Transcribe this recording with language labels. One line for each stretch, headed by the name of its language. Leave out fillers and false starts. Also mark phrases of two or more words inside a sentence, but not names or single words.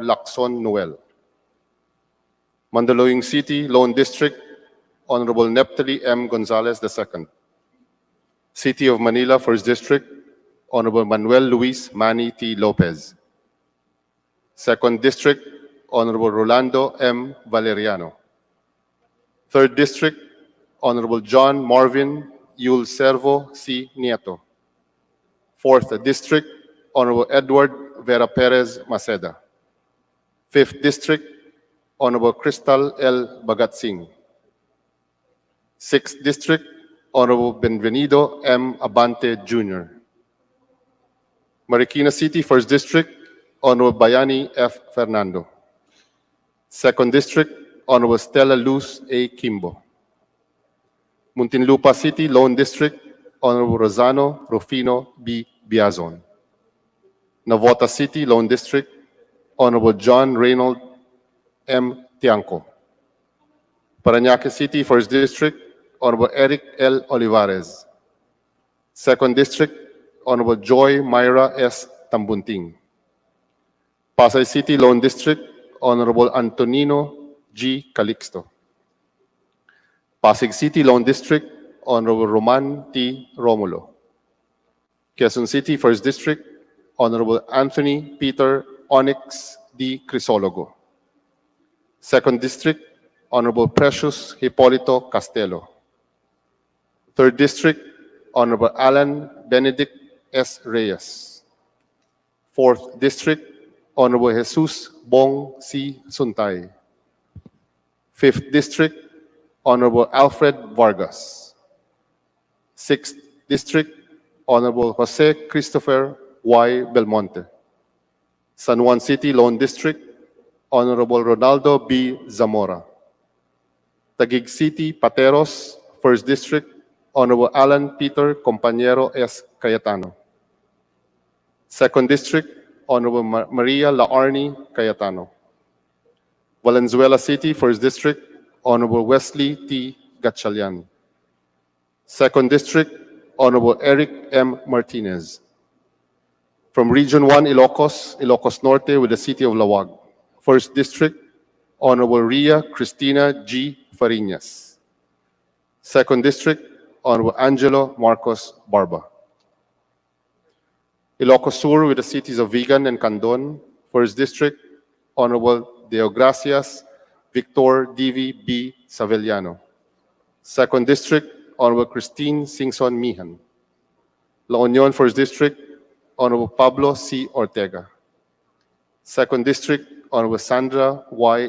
English: Lacson Noel. Mandaluyong City, Lone District, Honorable Neptali M. Gonzalez II. City of Manila, 1st District, Honorable Manuel Luis Manny T. Lopez. 2nd District, Honorable Rolando M. Valeriano. 3rd District, Honorable John Marvin Yul Servo C. Nieto. 4th District, Honorable Edward Vera Perez Maceda. 5th District, Honorable Crystal L. Bagatsing. 6th District, Honorable Benvenido M. Abante Jr. Marikina City, 1st District, Honorable Bayani F. Fernando. 2nd District, Honorable Stella Luz A. Kimbo. Muntinlupa City, Lone District, Honorable Rosano Rufino B. Biazon. Navota City, Lone District, Honorable John Reynold M. Tiangco. Parañaque City, 1st District, Honorable Eric L. Olivares. 2nd District, Honorable Joy Myra S. Tambunting. Pasay City, Lone District, Honorable Antonino G. Calixto. Pasig City, Lone District, Honorable Roman T. Romulo. Quezon City, 1st District, Honorable Anthony Peter Onyx D. Crisologo. 2nd District, Honorable Precious Hipolito Castelo. 3rd District, Honorable Alan Benedict S. Reyes. 4th District, Honorable Jesus Bong C. Suntay. 5th District, Honorable Alfred Vargas. 6th District, Honorable Jose Christopher Y. Belmonte. San Juan City, Lone District, Honorable Ronaldo B. Zamora. Taguig City, Pateros, 1st District, Honorable Alan Peter Compañero S. Cayetano. 2nd District, Honorable Maria Laarni Cayetano. Valenzuela City, 1st District, Honorable Wesley T. Gatchalian. 2nd District, Honorable Eric M. Martinez. From Region 1, Ilocos Norte with the City of Lawag. 1st District, Honorable Ria Cristina G. Fariñas. 2nd District, Honorable Angelo Marcos Barba. Ilocos Sur with the cities of Vigan and Candon. 1st District, Honorable Deogracias Victor D.V. B. Savellano. 2nd District, Honorable Christine Singson Mihan. La Union, 1st District, Honorable Pablo C. Ortega. 2nd District, Honorable Sandra Y.